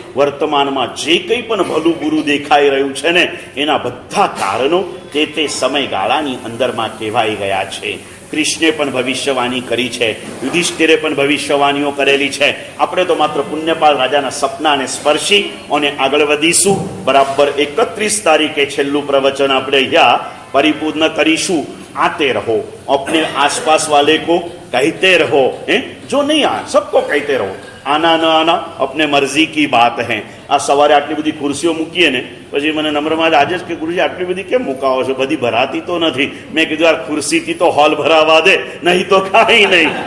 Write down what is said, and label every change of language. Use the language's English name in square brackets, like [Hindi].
[Gujarati] વર્તમાનમાં જે કંઈ પણ ભલું બુરું દેખાઈ રહ્યું છે ને એના બધા કારણો તે સમયગાળાની અંદરમાં કહેવાઈ ગયા છે. કૃષ્ણે પણ ભવિષ્યવાણી કરી છે, યુધિષ્ઠિરે પણ ભવિષ્યવાણીઓ કરેલી છે. આપણે તો માત્ર પુણ્યપાલ રાજાના સપનાને સ્પર્શી અને આગળ વધીશું. બરાબર 31 તારીખે છેલ્લું પ્રવચન આપણે અહીંયા પરિપૂર્ણ કરીશું. [Hindi] आते रहो, अपने आसपास वाले को कहते रहो, जो नहीं आ सबको कहते रहो. आना न आना अपने मर्जी की बात है. [Gujarati] આ સવારે આટલી બધી ખુરશીઓ મૂકીએ ને પછી મને નમ્રમાં આજે જ કે ગુરુજી આટલી બધી કેમ મુકાવો છો, બધી ભરાતી તો નથી. મેં કીધું યાર ખુરશીથી તો હોલ ભરાવા દે, નહીં તો કાંઈ નહીં.